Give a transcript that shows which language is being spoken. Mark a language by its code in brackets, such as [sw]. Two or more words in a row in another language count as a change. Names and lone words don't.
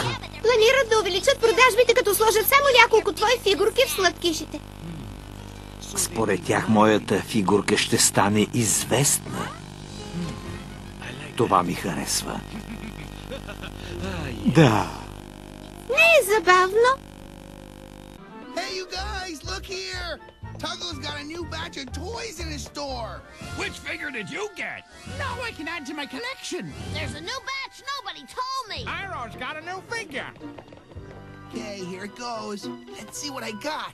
[bg] Планират да увеличат продажбите, като сложат само няколко твои фигурки в сладкишите. Според тях моята фигурка ще стане известна. Това ми харесва. Да. Не е забавно. [en] Hey you guys, look here! Tuggo's got a new batch of toys in his store. Which figure did you get? Now I can add to my collection. There's a new batch nobody told me. Iroh's got a new figure. Okay, here it goes. Let's see what I got.